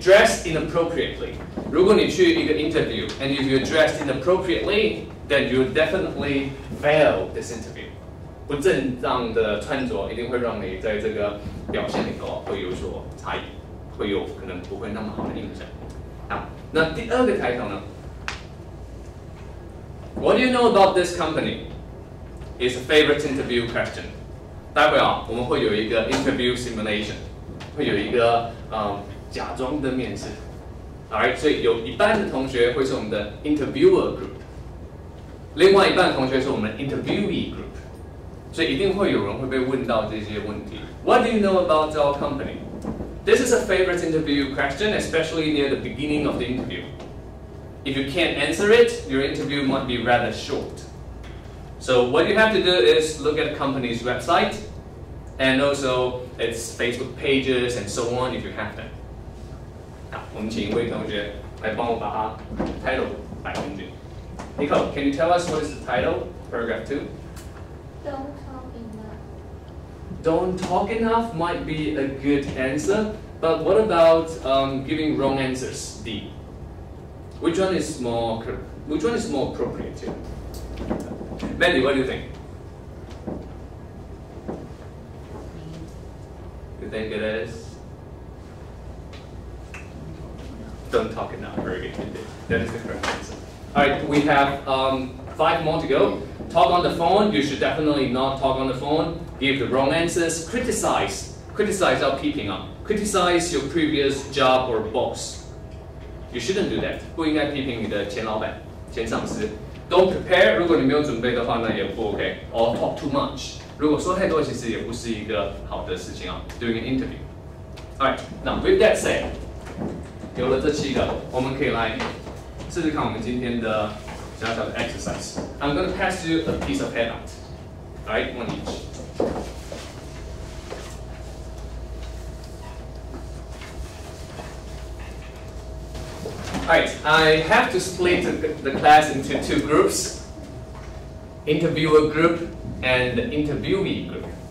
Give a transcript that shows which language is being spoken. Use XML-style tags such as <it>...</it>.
<en>Dress inappropriately.</en> <zh>如果你去一个</zh> <en>interview and if you're dressed inappropriately, then you definitely fail this interview.</en> <zh>不正当的穿着一定会让你在这个表现里头会有所差异，会有可能不会那么好的印象。好，那第二个抬头呢 ？</zh> <en>What do you know about this company? Is a favorite interview question.</en> <zh>待会我们会有一个</zh> <en>interview simulation，</en> <zh>会有一个假装的面试 ，alright， 所以有一半的同学会是我们的 interviewer group，另外一半同学是我们 interviewee group， 所以一定会有人会被问到这些问题。</zh> <en>What do you know about our company? This is a favorite interview question, especially near the beginning of the interview. If you can't answer it, your interview might be rather short. So what you have to do is look at the company's website and also its Facebook pages and so on if you have them.</en> <zh>好，我们请一位同学来帮我把它 title 摆进去。</zh> <en>Nico, can you tell us what is the title? Paragraph 2. Don't talk enough. Don't talk enough might be a good answer, but what about giving wrong answers? D. Which one is more appropriate here? Mandy, what do you think? You think it is? Don't talk enough. Very good. That is the correct answer. All right, we have 5 more to go. Talk on the phone. You should definitely not talk on the phone. Give the wrong answers.</en> <zh>Criticize 要批评啊。</zh> <en>Criticize your previous job or boss. You shouldn't do that.</en> <zh>不应该批评你的前老板、前上司。</zh> <en>Don't prepare.</en> <zh>如果你没有准备的话，那也不 OK.</zh> <en>Or talk too much.</en> <zh>如果说太多，其实也不是一个好的事情啊。</zh> <en>Doing an interview. All right. Now with that said,</en> <zh>有了这7个，我们可以来试试看我们今天的小小的 exercise.</zh> <en>I'm going to pass you a piece of handout. All right, one each. Alright, I have to split the class into 2 groups, interviewer group and interviewee group.</en>